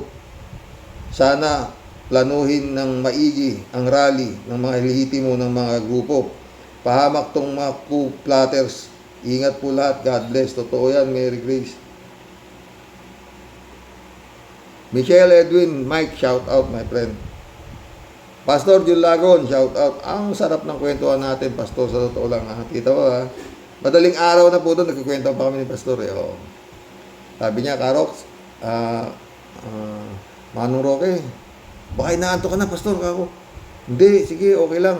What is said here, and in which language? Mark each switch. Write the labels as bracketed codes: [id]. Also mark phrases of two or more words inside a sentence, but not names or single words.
[tl] Sana planuhin ng maigi ang rally ng mga lehitimo ng mga grupo. Pahamak tong mga [en] coup plotters. [tl] Ingat po lahat. [en] God bless. [tl] Totoo yan, Mary Grace. Michelle Edwin, [en] Mike, shout out, my friend. Pastor Jun Lagon, shout out. [tl] Ang sarap ng kwentuhan natin, Pastor, sa totoo lang. Kita mo, madaling araw na po doon, nagkikwentuhan pa kami ni Pastor. Sabi niya, Karox, Manong Roque, baka inaanto ka na, Pastor, kako. Hindi, sige, okay lang.